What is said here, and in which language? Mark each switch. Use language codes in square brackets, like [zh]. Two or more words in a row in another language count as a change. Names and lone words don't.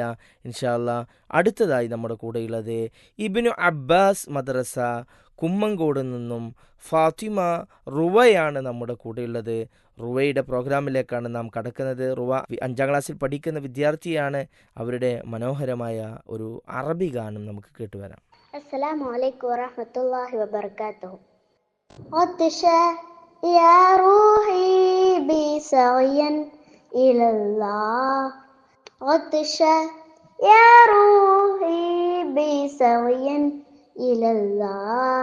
[ar] إن شاء الله [ml] അടുത്തതായി നമ്മുടെ കൂടെയുള്ളത് ഇബ്നു അബ്ബാസ് മദ്രസ കുമ്മങ്കോട് നിന്നും ഫാത്തിമ റുവയാണ് നമ്മുടെ കൂടെയുള്ളത്. റുവയുടെ പ്രോഗ്രാമിലേക്കാണ് നാം കടക്കുന്നത്. റുവ 5ാം ക്ലാസ്സിൽ പഠിക്കുന്ന വിദ്യാർത്ഥിയാണ്. അവരുടെ മനോഹരമായ ഒരു അറബി ഗാനം നമുക്ക് കേട്ടുവരാം. [ar] السلام عليكم ورحمة الله وبركاته. عطشا يا روحي بي سعيا إلى الله. عطشا يا روحي بي سعيا إلى الله.